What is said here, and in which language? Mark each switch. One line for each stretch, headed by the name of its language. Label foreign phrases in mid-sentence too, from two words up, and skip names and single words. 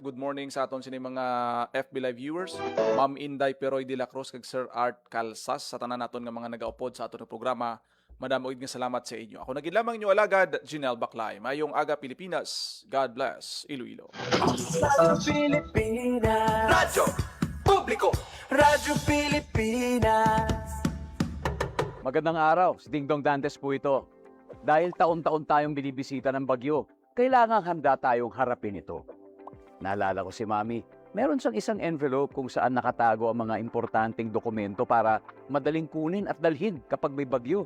English: Good morning
Hiligaynon: sa aton sini mga FB Live viewers. Ma'am Inday Peroy de la Cruz kag Sir Art Calsas sa tanan naton nga mga nagaupod sa aton nga programa. Madamo nga salamat sa inyo. Ako naging lamang inyo alagad, Jinel Baclay. Mayong aga Pilipinas.
English: God bless
Hiligaynon: Iloilo. Radyo Pilipinas. Radyo Publiko. Radyo Pilipinas.
Filipino: Magandang araw, si Ding Dong Dantes po ito. Dahil taon-taon tayong binibisita ng bagyo, kailangang handa tayong harapin ito. Naalala ko si Mami, meron siyang isang envelope kung saan nakatago ang mga importanteng dokumento para madaling kunin at dalhin kapag may bagyo.